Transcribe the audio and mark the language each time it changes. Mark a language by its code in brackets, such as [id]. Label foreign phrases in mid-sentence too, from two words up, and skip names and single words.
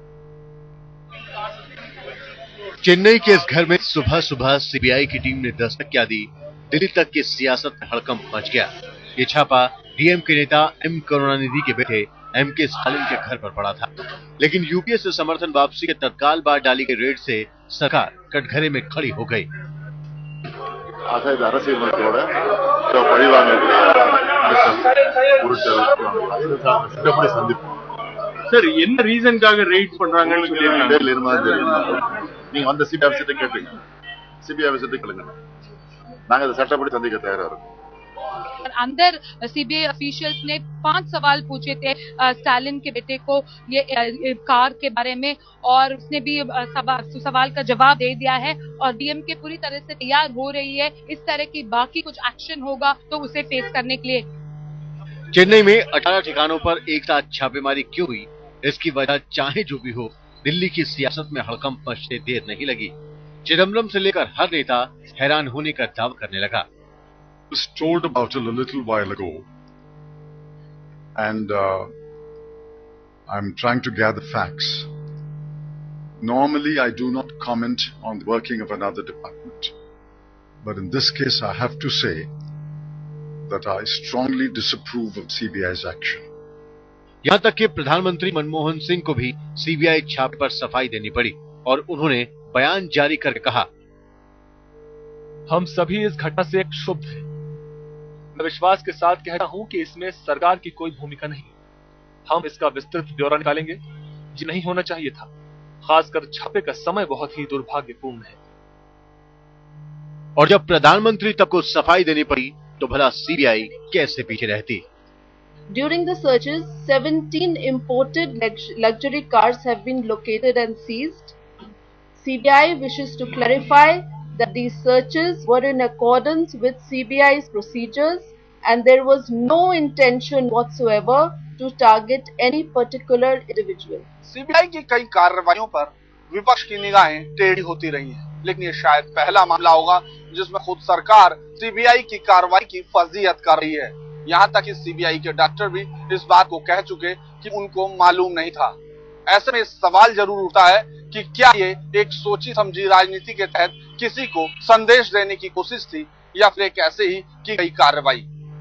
[hi] चेन्नई के इस घर में सुबह सुबह सीबीआई की टीम ने दस्तक क्या दी, दिल्ली तक की सियासत में हड़कंप मच गया। ये छापा डीएमके नेता एम करुणानिधि के बेटे एम के स्टालिन के घर पर पड़ा था, लेकिन यूपीए से समर्थन वापसी के तत्काल बाद डाली गई रेड से सरकार कटघरे में खड़ी हो गई। [ta] சார், என்ன ரீசன்காக ரைட் பண்றாங்கன்னு சொல்லிருக்காங்க. நீங்க அந்த சிபிஐ ஆபீசர்ட்ட கேட்டீங்க, சிபிஐ ஆபீசர்ட்ட கேளுங்க, நாங்க அதை சட்டப்படி சந்திக்க தயாரா இருக்கோம்। [hi] अंदर सीबीआई ऑफिशियल्स ने 5 सवाल पूछे थे स्टालिन के बेटे को ये कार के बारे में, और उसने भी सवाल का जवाब दे दिया है और डीएमके पूरी तरह से तैयार हो रही है। इस तरह की बाकी कुछ एक्शन होगा तो उसे फेस करने के लिए। चेन्नई में 18 ठिकानों पर एक साथ छापेमारी क्यों हुई, इसकी वजह चाहे जो भी हो, दिल्ली की सियासत में हड़कंप मचते देर नहीं लगी। चिदम्बरम से लेकर हर नेता हैरान होने का दावा करने लगा। [en] was told about it a little while ago, and I'm trying to gather facts. Normally I do not comment on the working of another department, but in this case I have to say that I strongly disapprove of CBI's action. [hi] यहाँ तक कि प्रधानमंत्री मनमोहन सिंह को भी सीबीआई छापे पर सफाई देनी पड़ी और उन्होंने बयान जारी करके कहा, हम सभी इस घटना से क्षुब्ध हैं। मैं विश्वास के साथ कहता हूं कि इसमें सरकार की कोई भूमिका नहीं। हम इसका विस्तृत ब्यौरा निकालेंगे। ये नहीं होना चाहिए था। खासकर छापे का समय बहुत ही दुर्भाग्यपूर्ण है। और जब प्रधानमंत्री तक को सफाई देनी पड़ी तो भला सीबीआई कैसे पीछे रहती। [en] During the searches, 17 imported luxury cars have been located and seized. CBI wishes to clarify that these searches were in accordance with CBI's procedures and there was no intention whatsoever to target any particular individual. [hi] सीबीआई की कई कार्रवाइयों पर विपक्ष की निगाहें टेढ़ी होती रही हैं, लेकिन ये शायद पहला मामला होगा जिसमें खुद सरकार सीबीआई की कार्रवाई की फजीहत कर रही है। यहाँ तक कि सीबीआई के डॉक्टर भी इस बात को कह चुके कि उनको मालूम नहीं था। ऐसे में सवाल जरूर उठता है कि क्या ये एक सोची समझी राजनीति के तहत किसी को संदेश देने की कोशिश थी या फिर एक ऐसे ही की गई कार्रवाई।